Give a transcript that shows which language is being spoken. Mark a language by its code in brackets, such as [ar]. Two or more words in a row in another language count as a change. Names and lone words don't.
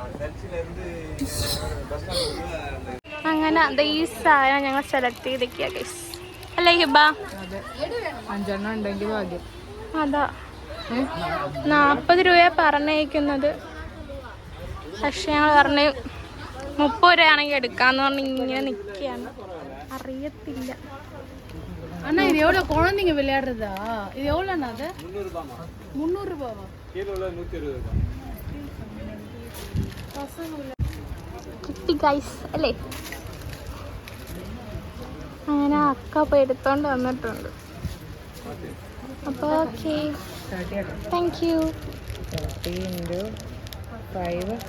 [ml] അങ്ങനെ ഈ സാധനം ഞങ്ങൾ സെലക്ട് ചെയ്തൊക്കെയാ ഗൈസ്, അല്ലേ ഹിബ? അതെ, 5 എണ്ണം ഉണ്ടെങ്കിൽ ഭാഗ്യം. അതാ 40 രൂപ പറഞ്ഞേക്കുന്നത്, പക്ഷെ ഞങ്ങൾ പറഞ്ഞു 30 രൂപയാണെങ്കിൽ എടുക്കാന്ന് പറഞ്ഞ് ഇങ്ങനെ നിൽക്കുകയാണ്. അറിയത്തില്ല. [ta] அண்ணா இது எவ்வளோ குழந்தைங்க விளையாடுறதா? இது எவ்வளோண்ணா? அது 300 ரூபாவா? [ml] കിട്ടി ഗൈസ് അല്ലേ. അങ്ങനെ അക്ക പോയി എടുത്തോണ്ട് വന്നിട്ടുണ്ട്. അപ്പോൾ ഓക്കെ, 30 [en] thank you. [ml] 30 × 5.